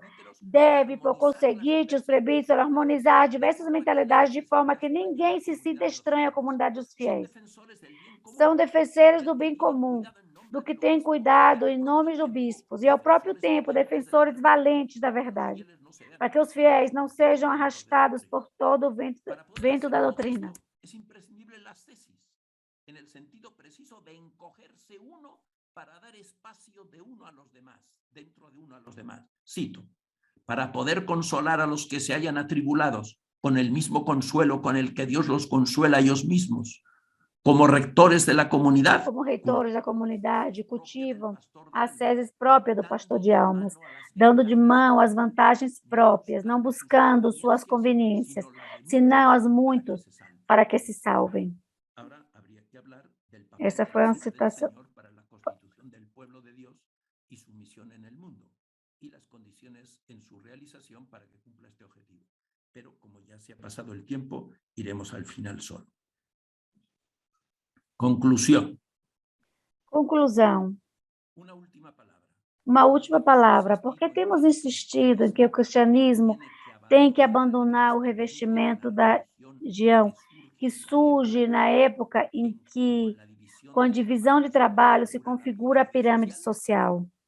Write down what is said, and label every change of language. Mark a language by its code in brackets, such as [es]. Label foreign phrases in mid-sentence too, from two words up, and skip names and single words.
[pt] Deve, por conseguinte, os presbíteros harmonizar diversas mentalidades de forma que ninguém se sinta estranho à comunidade dos fiéis. São defensores do bem comum, do que têm cuidado em nome dos bispos, e ao próprio tempo defensores valentes da verdade, para que os fiéis não sejam arrastados por todo o vento da doutrina. [es] En el sentido preciso de encogerse uno para dar espacio de uno a los demás, dentro de uno a los demás. Cito, para poder consolar a los que se hayan atribulados con el mismo consuelo con el que Dios los consuela a ellos mismos, como rectores de la comunidad. [pt] Como reitores da comunidade, cultivam as seses próprias do pastor de almas, dando de mão as vantagens próprias, não buscando suas conveniências, senão as muitos, para que se salvem. Essa foi uma citação. [es] Para la constitución del pueblo de Dios y su misión en el mundo y las condiciones en su realización para que cumpla este objetivo. Pero como ya se ha pasado el tiempo, iremos al final solo. Conclusión. [pt] Conclusão. [es] Una última palavra. [pt] Uma última palavra. Porque temos insistido em que o cristianismo tem que abandonar o revestimento da religião que surge na época em que, com a divisão de trabalho, se configura a pirâmide social.